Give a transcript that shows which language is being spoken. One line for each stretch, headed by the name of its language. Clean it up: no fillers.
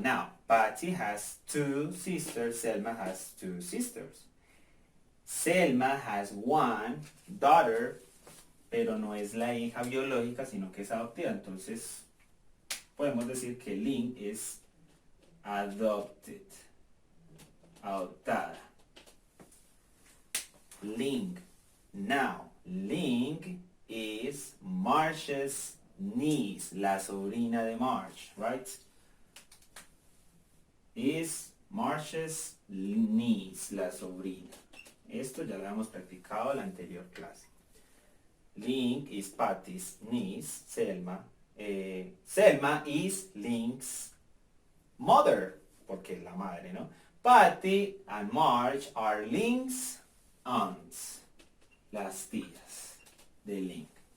English: Now, Patty has two sisters, Selma has two sisters. Selma has one daughter,
Spanish: pero no es la hija biológica, sino que es adoptiva. Entonces, podemos decir que Lynn es adopted, adoptada. Lynn.
English: Now, Lynn is Marge's niece,
Spanish: la sobrina de Marge,
English: right? Is Marge's niece,
Spanish: la sobrina. Esto ya lo hemos practicado en la anterior clase.
English: Lynn is Patty's niece, Selma. Selma is Lynn's mother,
Spanish: porque es la madre, ¿no?
English: Patty and Marge are Lynn's aunts,
Spanish: las tías de Lynn.